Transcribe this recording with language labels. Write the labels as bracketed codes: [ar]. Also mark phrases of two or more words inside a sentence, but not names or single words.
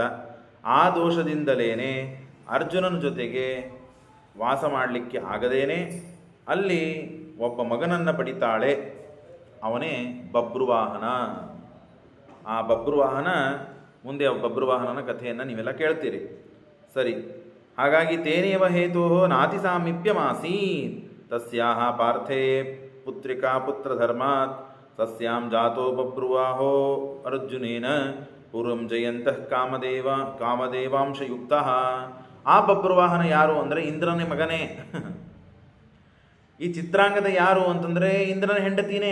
[kn] ಆ ದೋಷದಿಂದಲೇನೆ ಅರ್ಜುನನ ಜೊತೆಗೆ ವಾಸ ಮಾಡಲಿಕ್ಕೆ ಆಗದೇನೆ ಅಲ್ಲಿ ಒಬ್ಬ ಮಗನನ್ನು ಪಡಿತಾಳೆ. ಅವನೇ ಬಭ್ರುವಾಹನ. ಆ ಬಭ್ರುವಾಹನ, ಮುಂದೆ ಬಭ್ರುವಾಹನನ ಕಥೆಯನ್ನು ನೀವೆಲ್ಲ ಕೇಳ್ತೀರಿ. ಸರಿ, ಹಾಗಾಗಿ [sa] ತೇನೇವ ಹೇತೋ ನಾತಿ ಸಾಮೀಪ್ಯಮಾಸೀತ್ ತಸ್ಯಾಹ ಪಾರ್ಥೇ ಪುತ್ರಿಕಾ ಪುತ್ರಧರ್ಮಾತ್ ತಸ್ಯಾಂ ಜಾತೋ ಬಭ್ರುವಾಹೋ ಅರ್ಜುನೇನ ಪೂರ್ವಂ ಜಯಂತಃ ಕಾಮದೇವಾಂಶಯುಕ್ತ. [kn] ಆ ಬಭ್ರುವಾಹನ ಯಾರು ಅಂದರೆ ಇಂದ್ರನ ಮಗನೇ. ಈ ಚಿತ್ರಾಂಗದ ಯಾರು ಅಂತಂದರೆ ಇಂದ್ರನ ಹೆಂಡತಿನೇ.